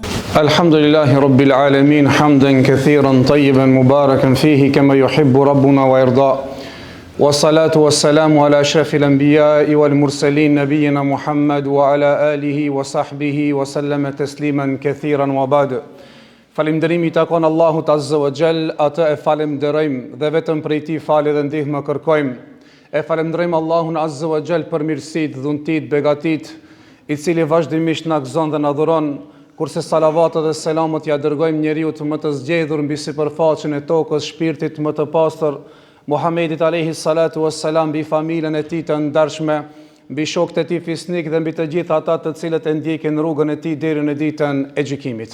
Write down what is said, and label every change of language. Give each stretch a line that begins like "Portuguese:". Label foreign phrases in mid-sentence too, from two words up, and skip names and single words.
Arabic: الحمد لله رب العالمين حمدا كثيرا طيبا مباركا فيه كما يحب ربنا ويرضى والصلاة والسلام على أشرف الأنبياء والمرسلين نبينا محمد وعلى آله وصحبه وسلم تسليما كثيرا وبعد.
Albanian: Falënderimi takon Allahut
Arabic: عز وجل,
Albanian: atë e falënderojmë dhe vetëm prej tij falë dhe ndihmë kërkojmë. E falënderojmë Allahun
Arabic: عز وجل
Albanian: për mirësitë, dhuntit, begatit, i cili vazhdimisht na gëzon dhe na dhuron, kurse salavatet dhe selamet ja dërgojmë njeriu të më të zgjedhur mbi sipërfaqen e tokës, shpirtit më të pastër, Muhamedit
Arabic: عليه الصلاة والسلام,
Albanian: mbi familjen e tij të ndershme, mbi shokët e tij fisnik dhe mbi të gjithë ata të cilët e ndjekin rrugën e tij deri në ditën e gjykimit.